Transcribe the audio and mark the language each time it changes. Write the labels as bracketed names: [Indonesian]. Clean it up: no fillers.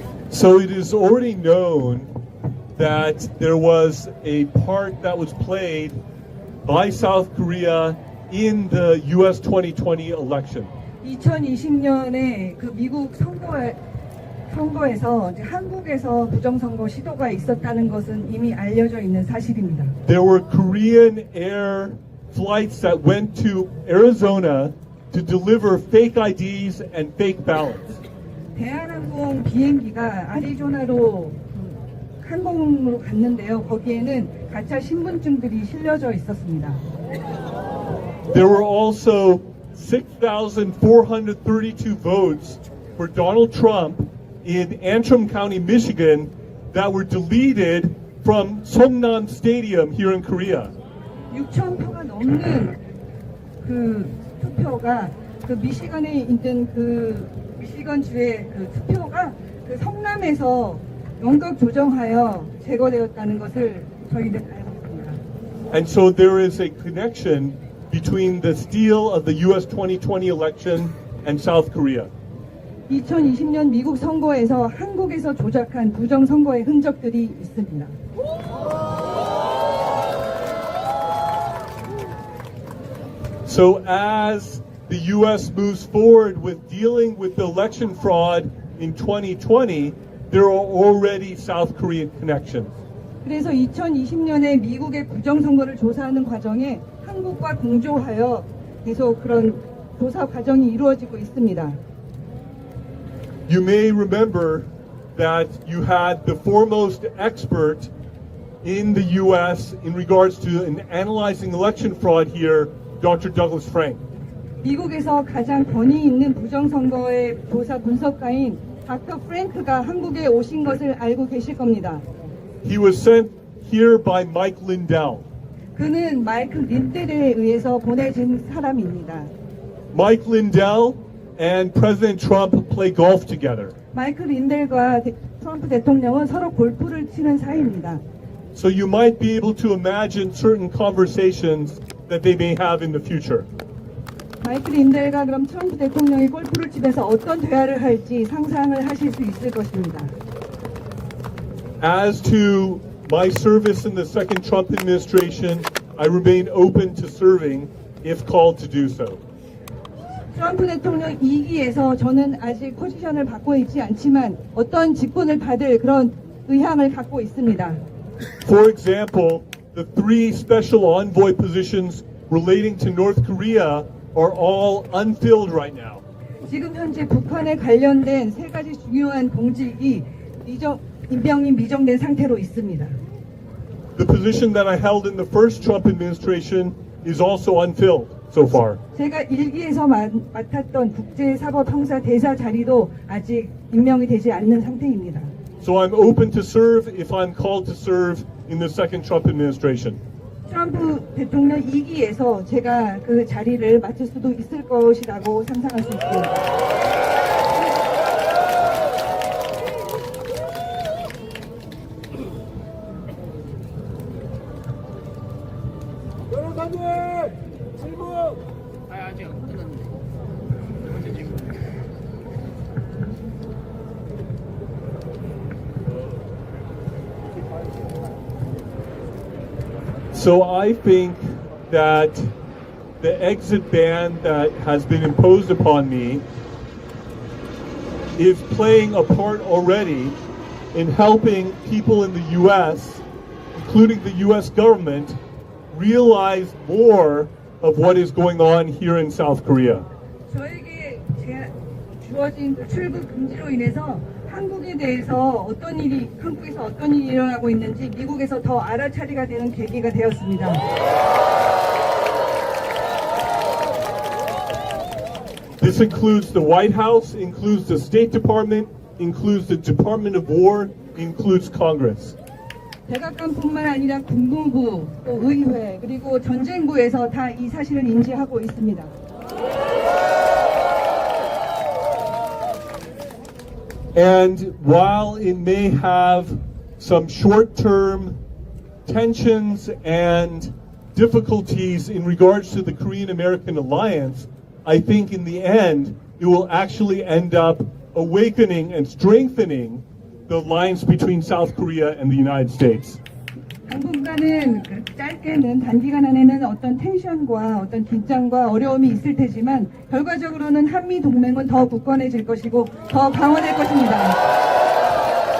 [English] So it is already known that there was a part that was played by South Korea in the US 2020 election. [Korean] 2020년에 그 미국 선거에서 이제 한국에서 부정선거 시도가 있었다는 것은 이미 알려져 있는 사실입니다. [English] There were Korean air flights that went to Arizona to deliver fake IDs and fake ballots. [Korean] 대한항공 비행기가 아리조나로 항공으로 갔는데요. 거기에는 가짜 신분증들이 실려져 있었습니다. [English] There were also 6,432 votes for Donald Trump in Antrim County, Michigan, that were deleted from Songnam Stadium here in Korea. [Korean] 6,000표가 넘는 그 투표가 그 미시간에 있는 그 미시건주의 그 투표가 그 성남에서 영각 조정하여 제거되었다는 것을 저희는 알고 있습니다. [English] And so there is a connection between the steal of the US 2020 election and South Korea. [Korean] 2020년 미국 선거에서 한국에서 조작한 부정 선거의 흔적들이 있습니다. [English] So as the US moves forward with dealing with the election fraud in 2020, there are already South Korean connections. [Korean] 그래서 2020년에 미국의 부정 선거를 조사하는 과정에 한국과 공조하여 계속 그런 조사 과정이 이루어지고 있습니다. [English] You may remember that you had the foremost expert in the US in regards to analyzing election fraud here, Dr. Douglas Frank. [Korean] 미국에서 가장 권위 있는 부정선거의 조사 분석가인 닥터 프랭크가 한국에 오신 것을 알고 계실 겁니다. [English] He was sent here by Mike Lindell. [Korean] 그는 마이클 린델에 의해서 보내진 사람입니다. [English] Mike Lindell and President Trump play golf together. [Korean] 마이클 린델과 트럼프 대통령은 서로 골프를 치는 사이입니다. [English] So you might be able to imagine certain conversations that they may have in the future. [Korean] 마이클 린델과 그럼 트럼프 대통령이 골프를 치면서 어떤 대화를 할지 상상을 하실 수 있을 것입니다. [English] As to my service in the second Trump administration, I remain open to serving if called to do so. [Korean] 트럼프 대통령 2기에서 저는 아직 포지션을 받고 있지 않지만 어떤 직분을 받을 그런 의향을 갖고 있습니다. [English] For example, the 3 special envoy positions relating to North Korea are all unfilled right now. [Korean] 지금 현재 북한에 관련된 3가지 중요한 공직이 임명이 미정된 상태로 있습니다. [English] The position that I held in the first Trump administration is also unfilled so far. [Korean] 제가 1기에서 맡았던 국제사법형사 대사 자리도 아직 임명이 되지 않는 상태입니다. [English] So I'm open to serve if I'm called to serve in the second Trump administration. [Korean] 트럼프 대통령 2기에서 제가 그 자리를 맡을 수도 있을 것이라고 상상할 수 있습니다. 여러분들 박사님 질문. [English] So I think that the exit ban that has been imposed upon me is playing a part already in helping people in the U.S., including the U.S. government, realize more of what is going on here in South Korea. [Korean] 저에게 주어진 출국 금지로 인해서 한국에 대해서 한국에서 어떤 일이 일어나고 있는지 미국에서 더 알아차리가 되는 계기가 되었습니다. [English] This includes the White House, includes the State Department, includes the Department of War, includes Congress. [Korean] 백악관뿐만 아니라 국무부, 또 의회, 그리고 전쟁부에서 다 이 사실을 인지하고 있습니다. [English] And while it may have some short-term tensions and difficulties in regards to the Korean-American alliance, I think in the end, it will actually end up awakening and strengthening the alliance between South Korea and the United States. [Korean] 당분간은 짧게는 단기간 안에는 어떤 텐션과 어떤 긴장과 어려움이 있을 테지만 결과적으로는 한미 동맹은 더 굳건해질 것이고 더 강화될 것입니다.